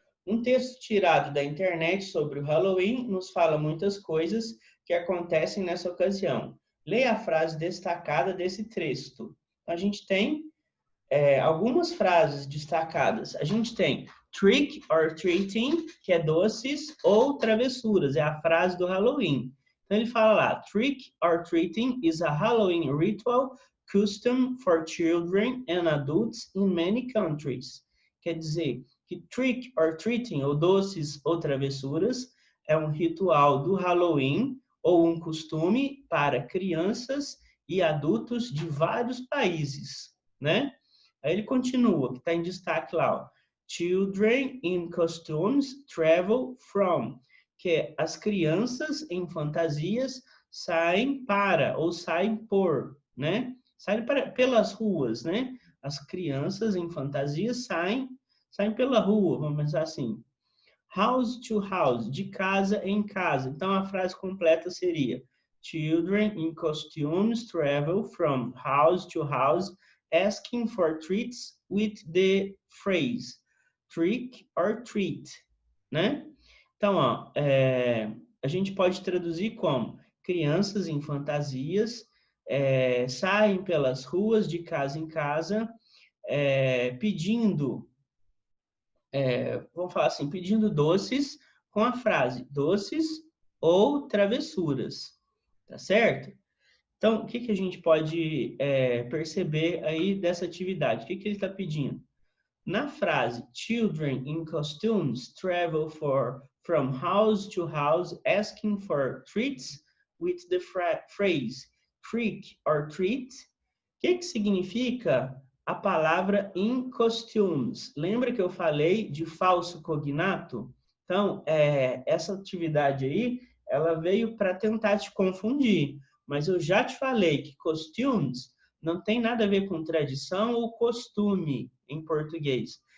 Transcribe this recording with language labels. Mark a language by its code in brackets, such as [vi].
[pt] Um texto tirado da internet sobre o Halloween nos fala muitas coisas que acontecem nessa ocasião. Leia a frase destacada desse texto. A gente tem algumas frases destacadas. A gente tem trick or treating, que é doces ou travessuras, é a frase do Halloween. Então ele fala lá, [en] trick or treating is a Halloween ritual custom for children and adults in many countries. [pt] Quer dizer que trick or treating, ou doces ou travessuras, é um ritual do Halloween ou um costume para crianças e adultos de vários países, né? Aí ele continua, que está em destaque lá, ó. [en] Children in costumes travel from, [pt] que as crianças em fantasias saem para, ou saem por, né? Saem pelas ruas, né? As crianças em fantasias saem pela rua, vamos pensar assim. [en] House to house, [pt] de casa em casa. Então a frase completa seria: [en] Children in costumes travel from house to house asking for treats with the phrase trick or treat, né? [pt] Então, ó, a gente pode traduzir como crianças em fantasias saem pelas ruas de casa em casa pedindo, vamos falar assim, pedindo doces com a frase doces ou travessuras, tá certo? Então, o que a gente pode perceber aí dessa atividade? O que ele está pedindo? Na frase, [en] children in costumes travel from house to house asking for treats with the phrase trick or treat, [pt] o que significa a palavra [en] in costumes? [pt] Lembra que eu falei de falso cognato? Então, essa atividade aí, ela veio para tentar te confundir. Mas eu já te falei que costumes não tem nada a ver com tradição ou costume em português.